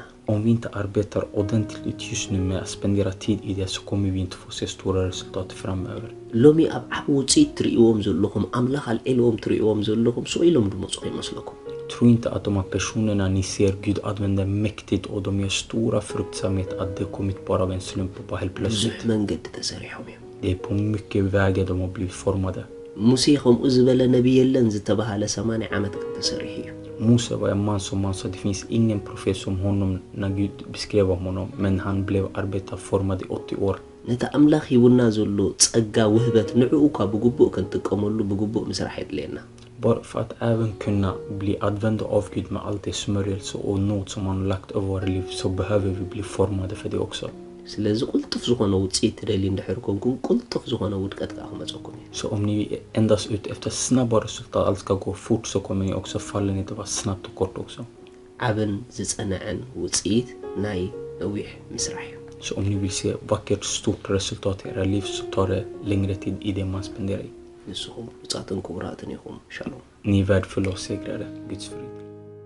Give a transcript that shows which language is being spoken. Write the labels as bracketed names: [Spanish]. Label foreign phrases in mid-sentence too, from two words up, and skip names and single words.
[Swedish] Om vi inte arbetar ordentligt just nu med att spendera tid i det så kommer vi inte få se stora resultat framöver. [Tigrinya] ሎሚ ኣብ ዓብ ውፅኢት ትርእይዎም ዘለኹም ኣምላኽ ኣልዒልዎም ትርእይዎም ዘለኹም ስኢሎም ድመፁ ይመስለኩም [Swedish] Tro inte att de här personerna ni ser Gud använder mäktigt och de gör stora fruktsamhet att det kommit bara av en slump och bara helt [Tigrinya] ብዙሕ [Swedish] plötsligt. [Tigrinya] መንገዲ ተሰሪሖም እዮም [Swedish] Det är på mycket vägar de har blivit formade. [Tigrinya] ሙሴ ከምኡ ዝበለ ነቢይ የለን ዝተባሃለ 80 ዓመት ተሰሪሑ እዩ [Swedish] Mose var en man som man sa det finns ingen profet som honom när Gud beskrev om honom, men han blev arbetarformad i 80 år. [Tigrinya] ነቲ ኣምላኽ ሂቡና ዘሎ ጸጋ ውህበት ንዕኡ ካ ብግቡእ ክንጥቀመሉ ብግቡእ ምስራሕ የድልየና [Swedish] Bara för att även kunna bli advända av Gud med allt det smörjelse och nåd som han har lagt över våra liv, så behöver vi bli formade för det också. [Tigrinya] ስለዚ ቁልጥፍ ዝኾነ ውፅኢት ትደልዩ እንድሕር ኮንኩም ቁልጥፍ ዝኾነ ውድቀት ከዓ ክመፀኩም እዩ [Swedish] Så om ni är endast ute efter snabba resultat, allt ska gå fort, så kommer ni också falla ner. Det var snabbt och kort också. [Tigrinya] ዓብን ዝጸንዐን ውፅኢት ናይ ነዊሕ ምስራሕ እዩ [Swedish] Så om ni vill se vackert stort resultat i era liv, så tar det längre tid i det man spenderar i. [Tigrinya] ንስኹም ብፃትን ክቡራትን ኢኹም ሻሎም [Swedish] Ni är värdefulla och segrare. Guds frid.